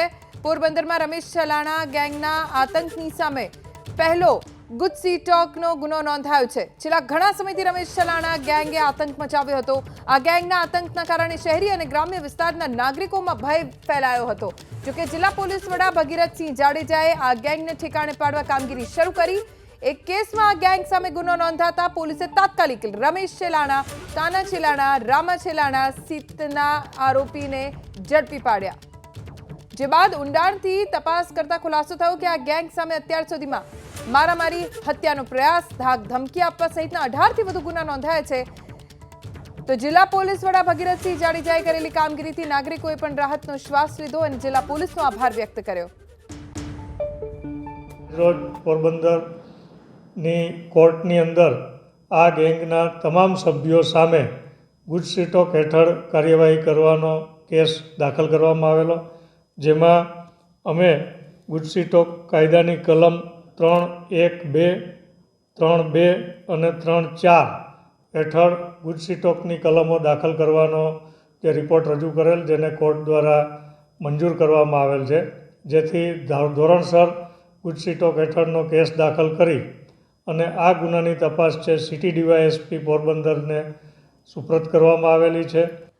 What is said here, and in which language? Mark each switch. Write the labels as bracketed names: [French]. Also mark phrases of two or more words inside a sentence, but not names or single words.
[Gujarati] પોરબંદરમાં રમેશ ચેલાના ગેંગના આતંકની સામે પહેલો ગુજસીટોકનો ગુનો નોંધાયો છે। છેલ્લા ઘણા સમયથી રમેશ ચેલાના ગેંગે આતંક મચાવ્યો હતો। આ ગેંગના આતંકના કારણે શહેરી અને ગ્રામ્ય વિસ્તારના નાગરિકોમાં ભય ફેલાયો હતો। જોકે જિલ્લા પોલીસ વડા ભગીરથસિંહ જાડેજાએ આ ગેંગને ઠેકાણે પાડવા કામગીરી શરૂ કરી। એક કેસ માં આ ગેંગ સામે ગુનો નોંધાતા પોલીસ તાત્કાલિક રમેશ ચેલાના, કાના ચેલાના, રામા ચેલાના સહિતના આરોપી ને ઝડપી પાડ્યા। જે બાદ ઊંડાણથી તપાસ કરતા ખુલાસો થયો કે આ ગેંગ સામે અત્યાર સુધીમાં મારામારી, હત્યાનો પ્રયાસ, ધાક ધમકી આપવા સહિતના 18 થી વધુ ગુના નોંધાયા છે। તો જિલ્લા પોલીસ વડા ભગીરથસિંહ જાડેજાએ કરેલી કામગીરીથી નાગરિકોએ પણ રાહતનો શ્વાસ લીધો અને જિલ્લા પોલીસનો આભાર વ્યક્ત કર્યો। રોજ પોરબંદર ની કોર્ટની અંદર આ ગેંગના તમામ સભ્યો સામે ગુજસીટોક હેઠળ કાર્યવાહી કરવાનો કેસ દાખલ કરવામાં આવેલો, જેમાં અમે ગુજસીટોક કાયદાની કલમ 3(1)(2), 3(2) અને 3(4) હેઠળ ગુજસીટોકની કલમો દાખલ કરવાનો જે રિપોર્ટ રજૂ કરેલ, જેને કોર્ટ દ્વારા મંજૂર કરવામાં આવેલ છે, જેથી ધોરણસર ગુજસીટોક હેઠળનો કેસ દાખલ કરી અને આ ગુનાની તપાસ છે સિટી ડીવાયએસપી પોરબંદરને સુપ્રત કરવામાં આવેલી છે।